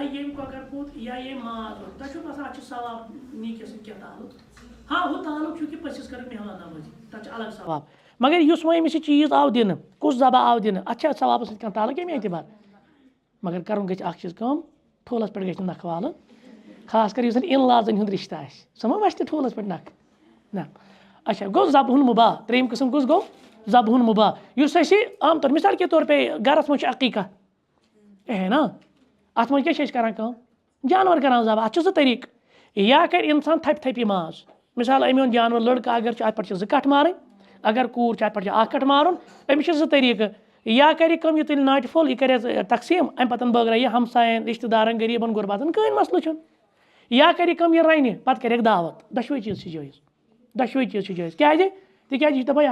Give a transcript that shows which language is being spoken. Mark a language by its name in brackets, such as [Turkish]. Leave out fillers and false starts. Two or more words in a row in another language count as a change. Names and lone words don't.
[Kashmiri] ییٚمۍ کۄکر پوٗت یا ییٚمۍ ماز روٚن تۄہہِ چھُو باسان اَتھ چھُ ثواب نیٖکِس سۭتۍ کیٛاہ تعلُق ہاں ہُہ تعلُق چھُ کہِ پٔژھِس کٔرٕکھ مہمان نوٲزی تَتھ چھُ الگ ثواب مگر یُس وۄنۍ أمِس یہِ چیٖز آو دِنہٕ کُس ذبح آو دِنہٕ اَتھ چھا ثوابَس سۭتۍ کانٛہہ تعلُق ییٚمہِ اعتبار مگر کَرُن گژھِ اَکھ چیٖز کٲم ٹھوٗلَس پٮ۪ٹھ گژھِ نہٕ نَکھٕ والُن خاص کر یُس زَن اِن لازَن ہُنٛد رِشتہٕ آسہِ سُہ ما وَسہِ ٹھوٗلَس پٮ۪ٹھ نَکھٕ نہ اچھا گوٚو ذبحُن مُباح ترٛیٚیِم قٕسٕم کُس گوٚو ذبحُن مُباح یُس اَسہِ عام طور [Urdu] مِثال کے طور پے [Kashmiri] گرَس منٛز چھُ عقیٖقہ [Urdu] ہے نا [Kashmiri] اَتھ منٛز کیٛاہ چھِ أسۍ کران کٲم جانوَر کران ذبح اَتھ چھُ زٕ طریٖقہٕ یا کَرِ اِنسان تھپہِ تھپہِ ماز مِثال أمۍ اوٚن جانوَر لٔڑکہٕ اگر چھُ اَتھ پٮ۪ٹھ چھِ 2 کَٹھ مارٕنۍ اگر کوٗر چھِ اَتھ پٮ۪ٹھ چھِ 1 کَٹھ مارُن أمِس چھِ 2 طریٖقہٕ یا کَرِ کٲم یہِ تُلہِ ناٹہِ پھوٚل یہِ کَرِ تقسیٖم اَمہِ پَتہٕ بٲگرایہِ یہِ ہمساین رِشتہٕ دارن غریٖبن غُرباتن کٕہٕنۍ مَسلہٕ چھُنہٕ یا کَرِ کٲم یہِ رَنہِ پَتہٕ کَرٮ۪کھ دعوت دۄشوٕے چیٖز چھِ جٲیِز دۄشوٕے چیٖز چھِ جٲیِز کیٛازِ تِکیٛازِ یہِ چھِ دَپان یہِ